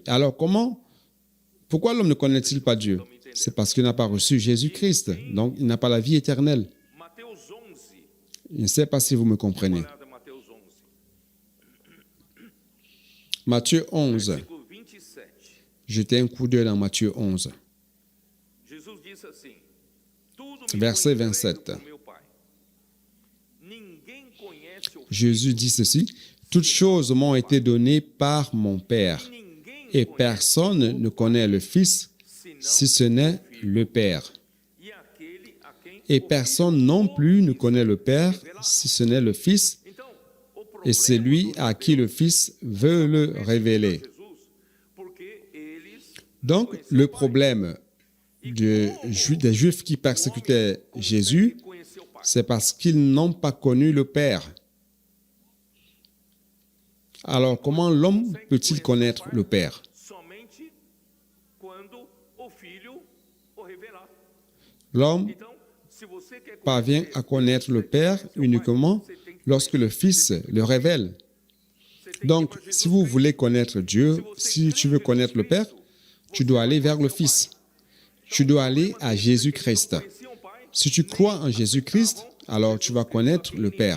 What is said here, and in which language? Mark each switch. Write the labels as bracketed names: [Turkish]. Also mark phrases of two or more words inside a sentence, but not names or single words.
[French] Alors, pourquoi l'homme ne connaît-il pas Dieu? C'est parce qu'il n'a pas reçu Jésus-Christ, donc il n'a pas la vie éternelle. Je ne sais pas si vous me comprenez. Matthieu 11. [Portuguese] versículo 27. [French] Jetez un coup d'œil dans Matthieu 11. [Portuguese] Jesus disse assim: Tudo me [French] Verset [Portuguese] foi entregue [French] 27. [Portuguese] por meu Pai. Ninguém conhece o [French] Jésus dit ceci, « Toutes choses m'ont été données par mon Père, [Portuguese] Filho, ninguém [French] et [Portuguese] conhece [French] personne ne connaît le Fils [Portuguese] senão [French] si ce n'est le Père. [Portuguese] e aquele a quem [French] Et [Portuguese] o [French] personne [Portuguese] Filho [French] non [Portuguese] ou [French] plus ne [Portuguese] quiser [French] connaît le Père [Portuguese] revelar. [French] si ce n'est le Fils, [Portuguese] Então, o [French] et [Portuguese] problema [French] celui [Portuguese] dos [French] à qui le Fils veut le révéler. » [Portuguese] Jesus, porque eles [French] Donc, le problème des Juifs qui persécutaient Jésus, [Portuguese] conheceu o Pai. [French] c'est parce qu'ils n'ont pas connu le Père. Alors, comment l'homme peut-il connaître le Père? [Portuguese] Somente quando o Filho o revelar. [French] L'homme [Portuguese] Então, se você quer [French] parvient à connaître le Père uniquement lorsque le Fils le révèle. Donc, si vous voulez connaître Dieu, si tu veux connaître le Père, tu dois aller vers le Fils. Tu dois aller à Jésus-Christ. Si tu crois en Jésus-Christ, alors tu vas connaître le Père.